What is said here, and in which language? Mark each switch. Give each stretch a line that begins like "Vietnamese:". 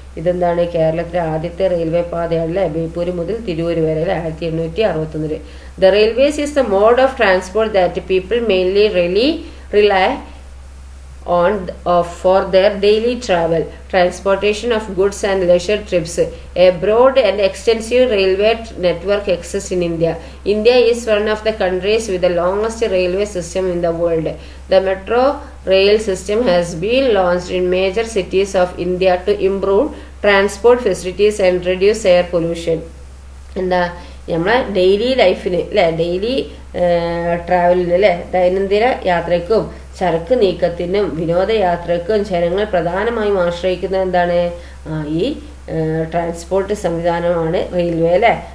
Malayalam: ഇതെന്താണ് കേരളത്തിലെ ആദ്യത്തെ റെയിൽവേ പാതയാണ് അല്ലേ. ബേപ്പൂർ മുതൽ തിരൂര് വരെ അല്ലേ, 1861.
English: The railways is the mode of transport that people mainly rely on for their daily travel, transportation of goods and leisure trips. A broad and extensive railway network exists in India. India is one of the countries with the longest railway system in the world. The metro rail system has been launched in major cities of India to improve transport facilities and reduce air pollution.
Malayalam: എന്താ നമ്മളെ daily ലൈഫിന് അല്ലേ, daily ട്രാവലിന് അല്ലേ, ദൈനംദിന യാത്രയ്ക്കും ചരക്ക് നീക്കത്തിനും വിനോദയാത്രയ്ക്കും ജനങ്ങൾ പ്രധാനമായും ആശ്രയിക്കുന്നത് എന്താണ്, ഈ ട്രാൻസ്പോർട്ട് സംവിധാനമാണ് റെയിൽവേ അല്ലേ.